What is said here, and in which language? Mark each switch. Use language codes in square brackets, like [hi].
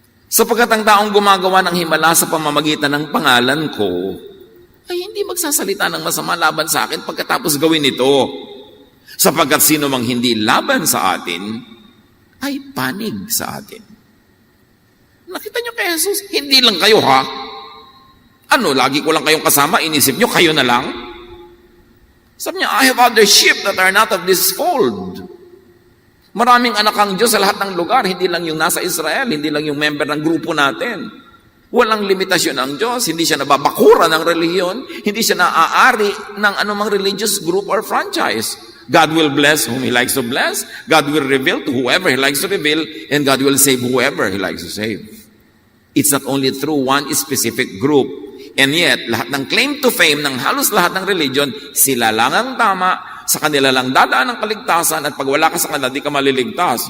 [tl] Sapagkat ang taong gumagawa ng himala sa pamamagitan ng pangalan ko, ay hindi magsasalita ng masama laban sa akin pagkatapos gawin ito. Sapagkat sino mang hindi laban sa atin, ay panig sa atin. Nakita niyo kay Jesus, hindi lang kayo ha. Ano, lagi ko lang kayong kasama, inisip niyo, kayo na lang? Sabi niya, [en] I have other sheep that are not of this fold. [tl] Maraming anak ang Diyos sa lahat ng lugar, hindi lang yung nasa Israel, hindi lang yung member ng grupo natin. Walang limitasyon ang Diyos, hindi siya nababakura ng relihiyon, hindi siya naaari ng anumang religious group or franchise. [en] God will bless whom He likes to bless, God will reveal to whoever He likes to reveal, and God will save whoever He likes to save. It's not only through one specific group. And yet, [tl] lahat ng [en] claim to fame [tl] ng halos lahat ng religion, sila lang ang tama, sa kanila lang dadaan ang kaligtasan, at pag wala ka sa kanila, di ka maliligtas.